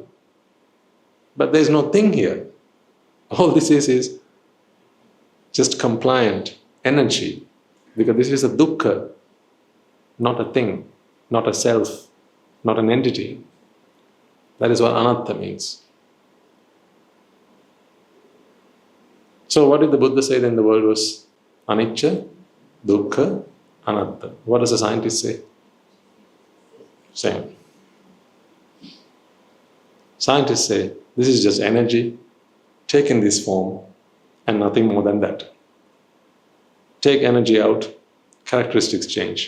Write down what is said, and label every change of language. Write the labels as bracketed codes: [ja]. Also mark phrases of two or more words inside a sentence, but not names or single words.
[en] But there's no thing here. All this is just compliant energy. Because this is a dukkha, not a thing, not a self, not an entity. That is what anatta means. So what did the Buddha say then the world was? [pi] Anicca, dukkha, anatta. [en] What does a scientist say? Same. Scientists say, this is just energy, taken this form, and nothing more than that. Take energy out, characteristics change.